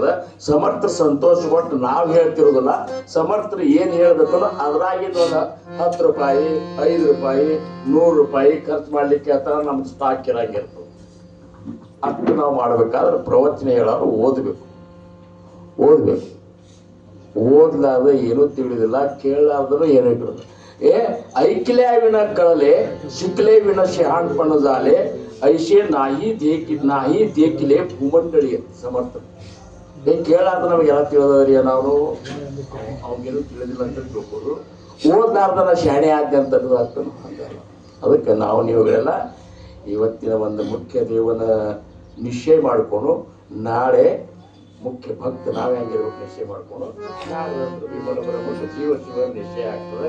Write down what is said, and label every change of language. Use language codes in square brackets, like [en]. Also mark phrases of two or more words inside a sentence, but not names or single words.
[kn] ಸಮರ್ಥರು ಸಂತೋಷಪಟ್ಟು ನಾವು ಹೇಳ್ತಿರೋದಿಲ್ಲ. ಸಮರ್ಥರು ಏನ್ ಹೇಳ್ಬೇಕು ಅದ್ರಾಗಿದ್ದು ಒಂದು 10 ರೂಪಾಯಿ 5 ರೂಪಾಯಿ 100 ರೂಪಾಯಿ ಖರ್ಚು ಮಾಡ್ಲಿಕ್ಕೆ ಆತರ ನಮ್ಗೆ ಸ್ಟಾಕ್ ಇರಂಗಿರ್ತದೆ. ಅಷ್ಟು ನಾವು ಮಾಡ್ಬೇಕಾದ್ರೆ ಪ್ರವಚನ ಹೇಳೋರು ಓದ್ಬೇಕು. ಓದ್ಲಾರ್ದ ಏನೂ ತಿಳಿದಿಲ್ಲ, ಕೇಳಲಾರ್ದನು ಏನೂ ತಿಳಿದಿಲ್ಲ. [mr] ऐकल्या विना कळले, शिकले विना शहाणपण झाले, ऐशे नाही देखिले भूमंडळी समर्थ. [kn] हे ಕೇಳಾರ್ದ ನಮಗೆಲ್ಲ ತಿಳಿದ್ರಿ, ನಾವು ಅವಾಗೇನು ತಿಳಿದಿಲ್ಲ ಅಂತ ತಿಳ್ಕೋದು. ಓದ್ಲಾರ್ದನ ಶಾಣೆ ಆದ್ಯಂತ ಆಗ್ತಾನೆ ಹಂಗಲ್ಲ. ಅದಕ್ಕೆ ನಾವು ನೀವುಗಳೆಲ್ಲ ಇವತ್ತಿನ ಒಂದು ಮುಖ್ಯ ದೇವನ ನಿಶ್ಚಯ ಮಾಡಿಕೊಂಡು ನಾಳೆ ಮುಖ್ಯ ಭಕ್ತ ನಾವೇ ಹಂಗಿರ್ಬೇಕು ನಿಶ್ಚಯ ಮಾಡ್ಕೊಂಡು ನಾಳೆ ವಿಮಲ ಬರಬೇಕು, ಜೀವ ಶಿವ ನಿಶ್ಚಯ ಆಗ್ತದೆ.